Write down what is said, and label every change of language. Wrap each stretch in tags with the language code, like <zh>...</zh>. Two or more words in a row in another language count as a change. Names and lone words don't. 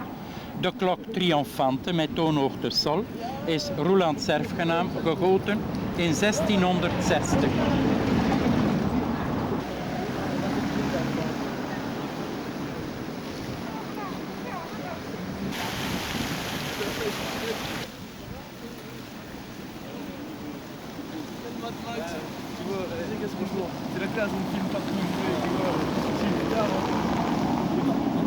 <nl>De klok triomfante met toonhoogte sol is Roelands erfgenaam gegoten in 1660.</nl> <fr>C'est la classe, on filme pas tout le monde.</fr>